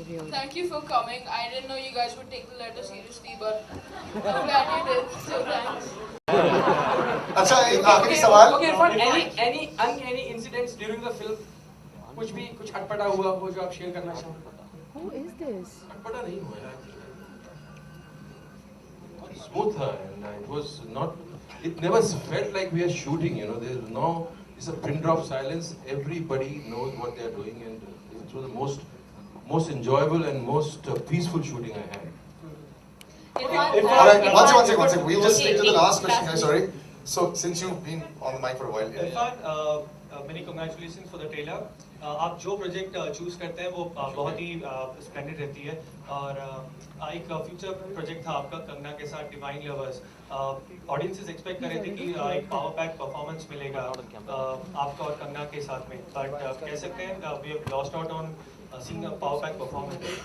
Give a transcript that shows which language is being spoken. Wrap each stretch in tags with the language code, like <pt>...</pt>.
<en>Thank you for coming. I didn't know you guys would take the letter seriously, but I'm glad you did. So thanks.</en> <hi>अच्छा, एक आखिरी सवाल।</hi> <en>Okay, Irfan, any uncanny incidents during the film?</en> <hi>कुछ अटपटा हुआ हो जो आप शेयर करना चाहो?</hi> <en>Who is this?</en> <hi>अटपटा नहीं हुआ यार, स्मूथ था,</hi> <en>and it was not, it never felt like we are shooting, you know, there's no, it's a pin drop silence, everybody knows what they are doing, and it was the most enjoyable and most peaceful shooting I had. All right, one second. We'll just stick to the last question here. Sorry. So, since you've been on the mic for a while,</en> <hi>Irfan,</hi> <en>many congratulations for the trailer.</en> <hi>आप जो project choose करते हैं वो बहुत ही splendid रहती है, और एक फ्यूचर प्रोजेक्ट था आपका कंगना के साथ, डिवाइन लवर्स। ऑडियंसेस एक्सपेक्ट कर रहे थे कि एक पावर पैक परफॉर्मेंस मिलेगा आपका और कंगना के साथ में, बट कह सकते हैं</hi> <en>We have lost out on seeing a power pack performance.</en>